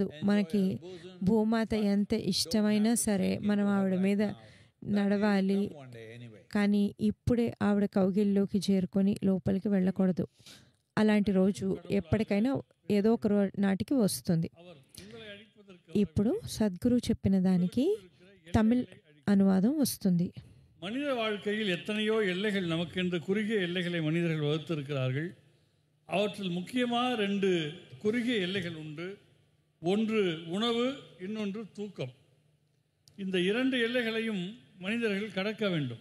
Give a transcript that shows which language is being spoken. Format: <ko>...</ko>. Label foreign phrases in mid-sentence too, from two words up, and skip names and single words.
<te>మనకి భూమాత ఎంత ఇష్టమైనా సరే మనం ఆవిడ మీద నడవాలి. కానీ ఇప్పుడే ఆవిడ కౌగిల్లోకి చేరుకొని లోపలికి వెళ్ళకూడదు. అలాంటి రోజు ఎప్పటికైనా ఏదో ఒక నాటికి వస్తుంది. ఇప్పుడు సద్గురు చెప్పిన దానికి తమిళ్ అనువాదం వస్తుంది.</te> <ta>மனித வாழ்க்கையில் எத்தனையோ எல்லைகள், நமக்கென்று குறுகிய எல்லைகளை மனிதர்கள் வகுத்திருக்கிறார்கள். அவற்றில் முக்கியமாக 2 குறுகிய எல்லைகள் உண்டு. ஒன்று உணவு, இன்னொன்று தூக்கம். இந்த 2 எல்லைகளையும் மனிதர்கள் கடக்க வேண்டும்.</ta>